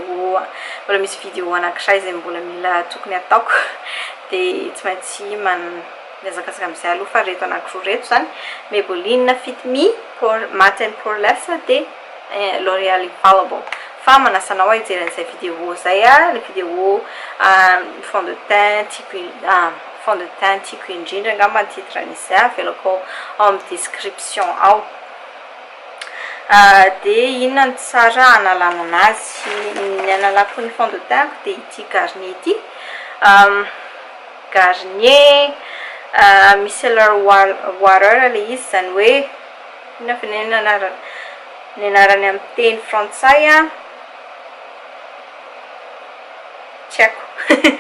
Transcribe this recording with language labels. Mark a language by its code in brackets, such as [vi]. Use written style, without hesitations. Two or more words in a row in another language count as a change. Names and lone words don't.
[mg] vidéo anankiray izay mbola mila tokony ataoko dia tsy maintsy miazakazaka amin'izay aloha fa reto anankiroa reto zany Maybelline Fit Me Matte and Poreless dia L'Oréal Infallible fa manasanao hijery an'izay vidéo zay le vidéo [fr] fond de teint [mg] tiako indrindra ngamba ny titre an'izay avelako ao amin'ny description ao dia inona ny tsara analana anazy ny analako ny [fr] fond de teint [mg] dia ity Garnier ity Garnier micellar water le izy zany hoe inona fenenana ny anarany amin'ny teny frantsay tsy haiko